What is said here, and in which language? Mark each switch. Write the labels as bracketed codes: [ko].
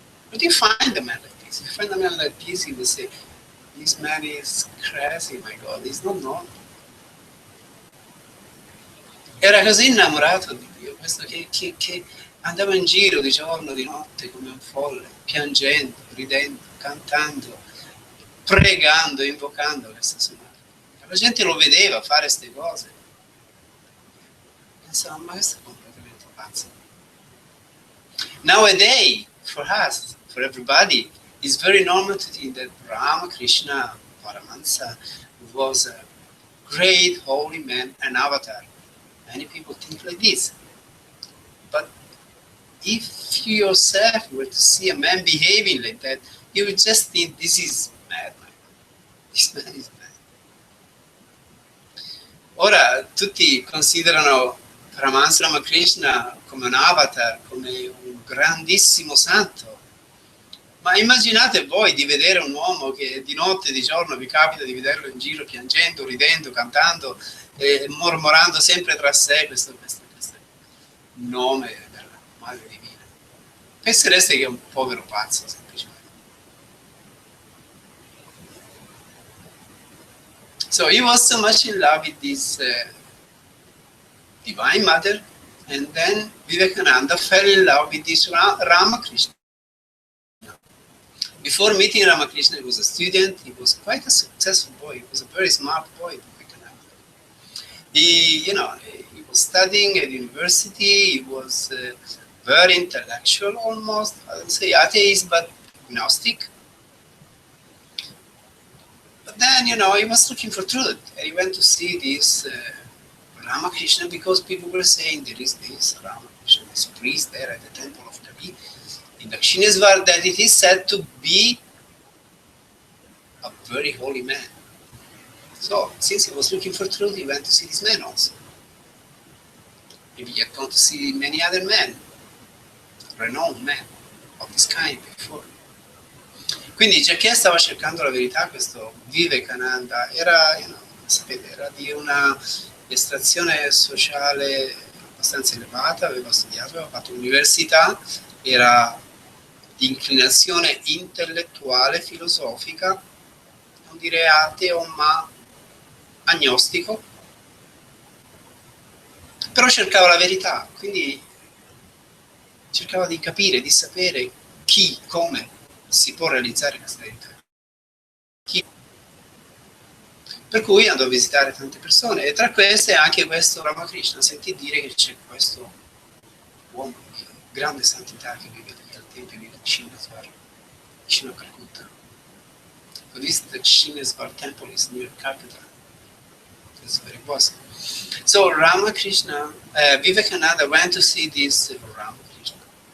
[en] But you find a man like this. You find a man like this, he will say, this man is crazy, my God, he's not normal. [it] Era così innamorato di Dio, questo che andava in giro di giorno, di notte, come un folle, piangendo, ridendo, cantando, pregando, invocando questa sua madre. La gente lo vedeva fare queste cose. Pensava, ma questo è completamente pazzo. [en] Nowadays, for us, for everybody, it's very normal to think that Ramakrishna Paramahansa was a great holy man, an avatar. Many people think like this. But if you yourself were to see a man behaving like that, you would just think, this is mad, man. This man is mad. [it] Ora, tutti considerano Paramahansa Ramakrishna come un avatar, come un grandissimo santo. Ma immaginate voi di vedere un uomo che di notte e di giorno vi capita di vederlo in giro piangendo, ridendo, cantando, mormorando sempre tra sé questo nome della Madre Divina. Pensereste che è un povero pazzo, semplicemente. [en] So he was so much in love with this Divine Mother, and then Vivekananda fell in love with this Ramakrishna. Before meeting Ramakrishna, he was a student. He was quite a successful boy. He was a very smart boy. He was studying at university. He was very intellectual, almost. I would say atheist, but agnostic. But then, he was looking for truth, and he went to see this Ramakrishna because people were saying there is this Ramakrishna, this priest there at the temple of Kabhi in Dakshineswar, that it is said to be a very holy man. So, since he was looking for truth, he went to see this man also. Maybe he had gone to see many other men, renowned men of this kind before. [it] Quindi, già che stava cercando la verità, questo Vivekananda sapete, era di una estrazione sociale abbastanza elevata, aveva studiato, aveva fatto l'università, era di inclinazione intellettuale, filosofica, non direi ateo, ma agnostico, però cercava la verità, quindi cercava di capire, di sapere chi, come si può realizzare questa verità. Per cui andò a visitare tante persone, e tra queste anche questo Ramakrishna. Sentì dire che c'è questo uomo di grande santità che vive al tempio di Dakshineswar, vicino a Calcutta. [en] So this Dakshineswar temple is near Calcutta. It's very possible. So Ramakrishna, Vivekananda went to see this Ramakrishna.